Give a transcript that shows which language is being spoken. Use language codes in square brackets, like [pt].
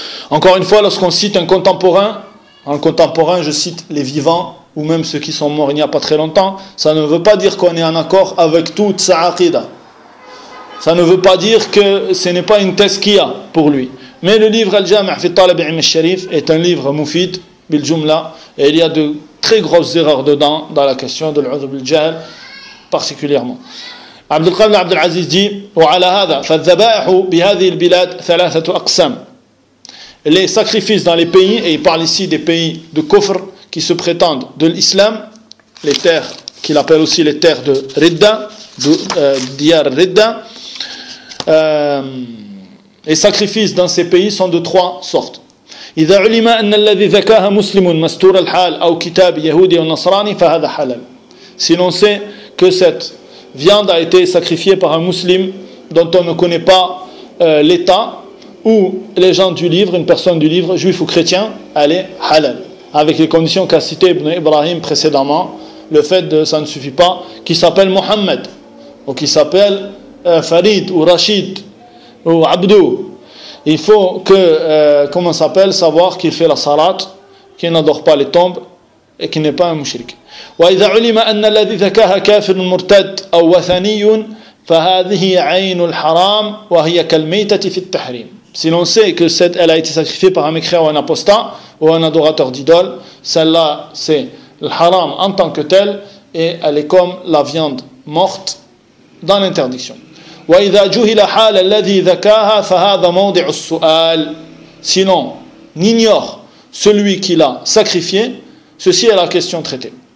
[fr] Encore une fois, lorsqu'on cite un contemporain, je cite les vivants ou même ceux qui sont morts il n'y a pas très longtemps, ça ne veut pas dire qu'on est en accord avec toute sa aqida. Ça ne veut pas dire que ce n'est pas une thèse qu'il y a pour lui. Mais le livre Al-Jami' fi Talib al-Ilm al-Sharif est un livre mufid bil jumla et il y a de très grosses erreurs dedans dans la question de l'udhu bil jahl particulièrement. [ar] عبد القادر عبد العزيز دي وعلى هذا فالذبائح بهذه البلاد ثلاثة أقسام. [fr] Les sacrifices dans les pays, et il parle ici des pays de kufr qui se prétendent de l'islam, les terres qu'il appelle aussi les terres de Ridda, Diyar Ridda. Les sacrifices dans ces pays sont de trois sortes. [ar] إذا علم أن الذي ذكاها مسلم مستور الحال أو كتاب يهودي أو نصراني فهذا حلال. [fr] Si l'on sait que cette viande a été sacrifiée par un musulman dont on ne connaît pas l'état, ou les gens du livre, une personne du livre, juif ou chrétien, elle est halal. Avec les conditions qu'a cité Ibn Ibrahim précédemment, le fait de ça ne suffit pas, qu'il s'appelle Mohammed, ou qu'il s'appelle Farid, ou Rachid, ou Abdou. Il faut que, comment s'appelle, savoir qu'il fait la salat, qu'il n'adore pas les tombes, et qu'il n'est pas un mouchrik. [ar] وإذا علم أن الذي ذكاها كافر مرتد أو وثني فهذه عين الحرام وهي كالميتة في التحريم. [fr] Si l'on sait que cette elle a été sacrifiée par un mécréant ou un apostat ou un adorateur d'idole, celle-là c'est le haram en tant que tel et elle est comme la viande morte dans l'interdiction. [ar] وإذا جهل حال الذي ذكاها فهذا موضع السؤال. [fr] Si l'on ignore celui qui l'a sacrifié, ceci est la question traitée.